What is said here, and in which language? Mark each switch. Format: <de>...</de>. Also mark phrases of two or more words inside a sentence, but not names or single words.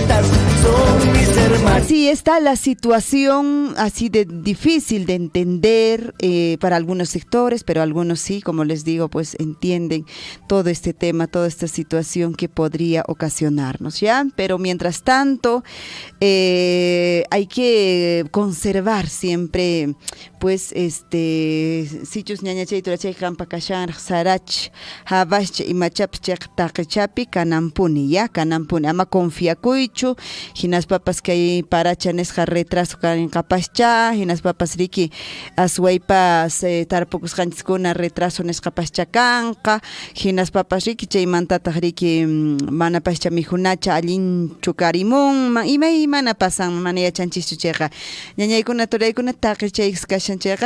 <es>Así está la situación, así de difícil de entender para algunos sectores, pero algunos sí, como les digo, pues entienden todo este tema, toda esta situación que podría ocasionarnos, ¿ya? Pero mientras tanto, hay que conservar siempre, pues, sitios</es> <qu>ñañachay, turachay, campa, kashan, sarach, habascha imachapi taqichapi kanampuni ya kanampuni ama confiakuychu hinas papas kay paracha nisqa retraso kan qapascha hinas papas riki aswaypas tarpukusqanchiskuna retraso nisqapascha kanqa hinas papas riki chaymantataq riki mana pascha mihunacha allinchu karimunman imaymana pasan mana yachanchikchu chayqa ñañaykuna turaykuna taqichaykus kashan chayqa</qu>